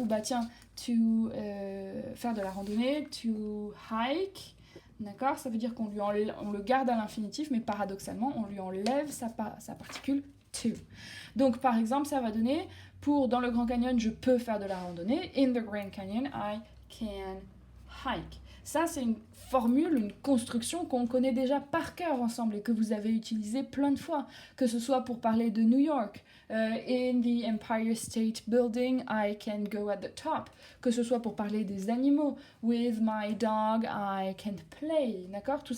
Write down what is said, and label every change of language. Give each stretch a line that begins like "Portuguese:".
French: Ou bah tiens, to faire de la randonnée,
English: to hike,
French: d'accord ? Ça veut dire qu'on le garde à l'infinitif, mais paradoxalement, on lui enlève sa particule to. Donc par exemple, ça va donner, dans le Grand Canyon, je peux faire de la randonnée.
English: In the Grand Canyon, I can hike.
French: Ça, c'est une formule, une construction qu'on connaît déjà par cœur ensemble et que vous avez utilisée plein de fois, que ce soit pour parler de New York,
English: in the Empire State Building, I can go at the top,
French: que ce soit pour parler des animaux,
English: with my dog, I can play,
French: d'accord ?